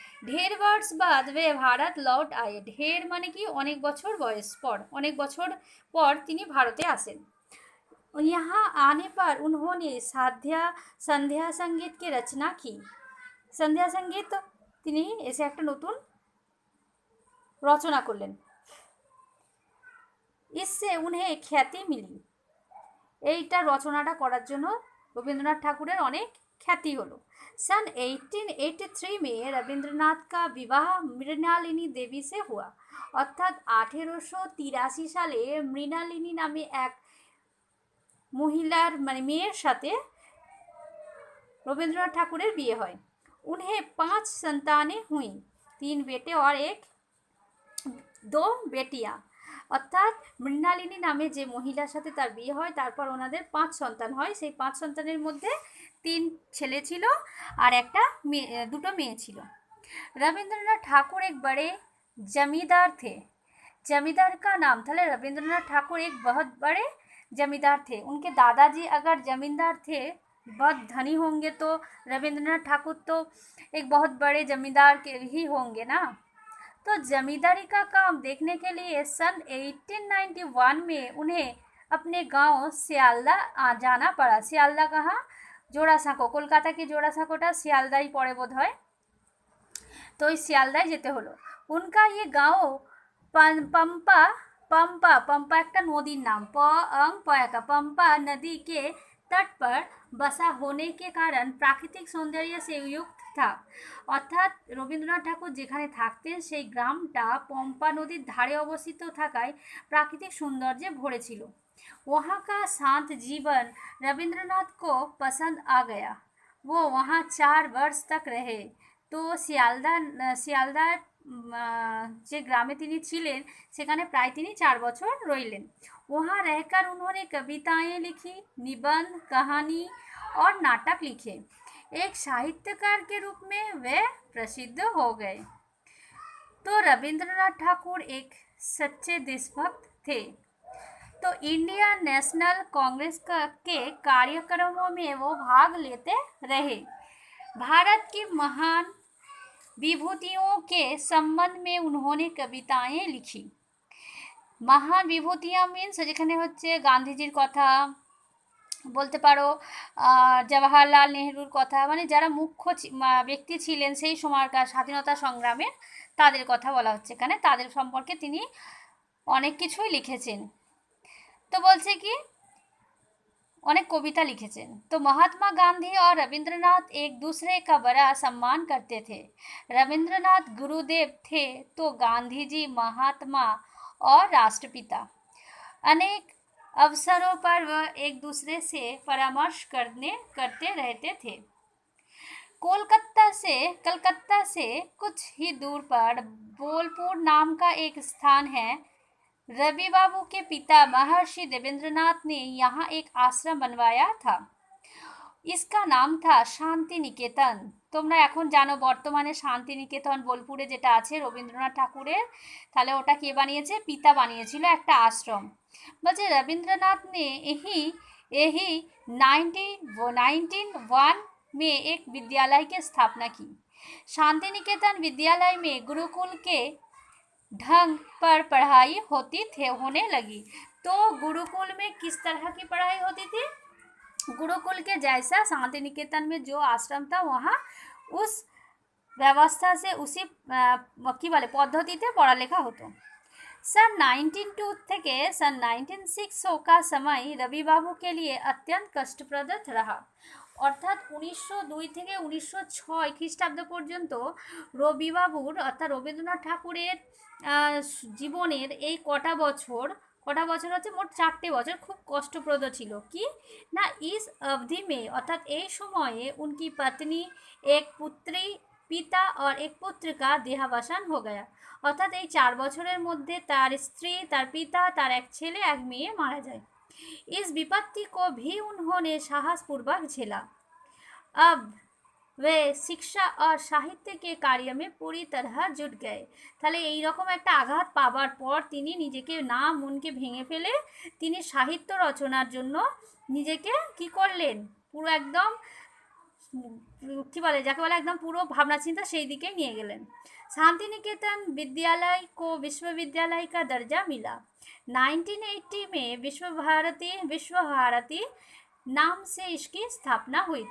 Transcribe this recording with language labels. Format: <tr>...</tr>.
<hi>ढेर वर्ष बाद वे भारत लौट आए।</hi> <bn>ढेर মানে কি অনেক বছর অনেক বছর পর তিনি ভারতে আসেন।</bn> <hi>यहाँ आने पर उन्होंने संध्या संगीत की रचना की।</hi> <bn>संध्या संगीत তিনি এসে একটা নতুন রচনা করলেন।</bn> <hi>इससे उन्हें খ্যাতি मिली।</hi> <bn>এইটা রচনাটা করার জন্য রবীন্দ্রনাথ ঠাকুরের অনেক খ্যাতি হলো।</bn> <hi>सन 1883 में रविंद्रनाथ का विवाह मृणालिनी देवी से हुआ।</hi> <bn>অর্থাৎ 1883 সালে মৃণালিনী নামে এক মহিলার মানে মেয়ের সাথে রবীন্দ্রনাথ ঠাকুরের বিয়ে হয়।</bn> <hi>उन्हें 5 संतानें हुई, 3 बेटे और 2 बेटियां।</hi> <bn>অর্থাৎ মৃণালিনী নামে যে মহিলার সাথে তার বিয়ে হয় তারপর ওনাদের 5 সন্তান হয়। সেই 5 সন্তানের মধ্যে 3 ছেলে ছিল আর একটা দুটো মেয়ে ছিল।</bn> <hi>रविंद्रनाथ ठाकुर एक बड़े जमींदार थे। जमींदार का नाम था रविंद्रनाथ ठाकुर एक बहुत बड़े जमींदार थे। उनके दादाजी अगर जमींदार थे, बहुत धनी होंगे, तो रविंद्रनाथ ठाकुर तो एक बहुत बड़े जमींदार के ही होंगे ना। तो जमींदारी का काम देखने के लिए सन 1891 में उन्हें अपने गांव सियालदा जाना पड़ा। सियालदा कहाँ? जोड़ासाঁকো।</hi> <bn>কলকাতা কি जोड़ासाঁকোটা শিয়ালদাই পড়ে বোধ হয়।</bn> <hi>तो इस</hi> <bn>শিয়ালদায় যেতে হলো।</bn> <hi>उनका ये गांव पंपा</hi> <bn>একটা নদীর নাম,</bn> <hi>पंपा नदी के तट पर बसा होने के कारण प्राकृतिक सौंदर्य से युक्त था।</hi> <bn>অর্থাৎ রবীন্দ্রনাথ ঠাকুর যেখানে থাকতেন সেই গ্রামটা পম্পা নদীর ধারে অবস্থিত থাকায় প্রাকৃতিক সৌন্দর্যে ভরে ছিল।</bn> <hi>वहाँ का शांत जीवन रविंद्रनाथ को पसंद आ गया। वो वहाँ 4 वर्ष तक रहे।</hi> <bn>तो শিয়ালদা যে গ্রামে তিনি ছিলেন সেখানে প্রায় তিনি 4 বছর রইলেন।</bn> <hi>वहाँ रहकर उन्होंने कविताएं लिखी, निबंध, कहानी और नाटक लिखे। एक साहित्यकार के रूप में वे प्रसिद्ध हो गए। तो रविंद्रनाथ ठाकुर एक सच्चे देशभक्त थे। तो इंडियन नेशनल कांग्रेस के कार्यक्रमों में वो भाग लेते रहे। भारत की महान विभूतियों के संबंध में उन्होंने कविताएं लिखी। महान विभूतियाँ</hi> <bn>मीन्स যেখানে হচ্ছে গান্ধীজির কথা, বলতে পারো জওয়াহরলাল নেহরুর কথা, মানে যারা মুখ্য ব্যক্তি ছিলেন সেই সময়কার স্বাধীনতা সংগ্রামের, তাদের কথা বলা হচ্ছে এখানে। তাদের সম্পর্কে তিনি অনেক কিছুই লিখেছেন। তো বলছে কি</bn> <hi>अनेक कविता</hi> <bn>लिखेছেন।</bn> <hi>तो महात्मा गांधी और रविंद्रनाथ एक दूसरे का बड़ा सम्मान करते थे। रविंद्रनाथ गुरुदेव थे तो गांधी जी महात्मा और राष्ट्रपिता। अनेक अवसरों पर वह एक दूसरे से परामर्श करते रहते थे। कलकत्ता से कुछ ही दूर पर बोलपुर नाम का एक स्थान है। रवि बाबू के पिता महर्षि देवेंद्रनाथ ने यहाँ एक आश्रम बनवाया था। इसका नाम था शांति निकेतन।</hi> <bn>তোমরা এখন জানো বর্তমানে শান্তি নিকেতন বোলপুরে যেটা আছে রবীন্দ্রনাথ ঠাকুরের, তাহলে ওটা কে বানিয়েছে? পিতা বানিয়েছিল একটা আশ্রম।</bn> <hi>বলছে रविंद्रनाथ ने यही यही 1901 में एक विद्यालय की स्थापना की। शांति निकेतन विद्यालय में गुरुकुल के ढंग पर पढ़ाई होने लगी। तो गुरुकुल में किस तरह की पढ़ाई होती थी? गुरुकुल के जैसा शांति निकेतन में जो आश्रम था वहाँ उस व्यवस्था से उसी की वाले पद्धति पढ़ालेखा होतो। सन 1902 থেকে सन 1906 का समय रवि बाबू के लिए अत्यंत कष्टप्रद रहा।</hi> <bn>অর্থাৎ 1902 থেকে 1906 খ্রিস্টাব্দ পর্যন্ত রবিবাবুর অর্থাৎ রবীন্দ্রনাথ ঠাকুরের জীবনের এই কটা বছর হচ্ছে মোট 4টে বছর খুব কষ্টপ্রদ ছিল। কি না,</bn> <hi>इस अवधि में</hi> <bn>অর্থাৎ এই সময়ে</bn> <hi>उनकी पत्नी, एक पुत्री, पिता और एक पुत्र का देहावसान हो गया।</hi> <bn>অর্থাৎ এই 4 বছরের মধ্যে তার স্ত্রী, তার পিতা, তার এক ছেলে, এক মেয়ে মারা যায়।</bn> <hi>इस विपत्ति को भी उन्होंने साहसपूर्वक झेला। अब वे शिक्षा और साहित्य के कार्य में पूरी तरह जुट गए।</hi> <bn>তাহলে এই রকম একটা আঘাত পাবার পর তিনি নিজেকে না মনকে ভেঙে ফেলে তিনি সাহিত্য রচনার জন্য নিজেকে কি করলেন? পুরো একদম কি বলে, যাকে বলে একদম পুরো ভাবনা চিন্তা সেই দিকে নিয়ে গেলেন।</bn> <hi>शांति निकेतन विद्यालय को विश्वविद्यालय का दर्जा मिला। 1980 में विश्व भारती नाम से इसकी स्थापना हुई।</hi>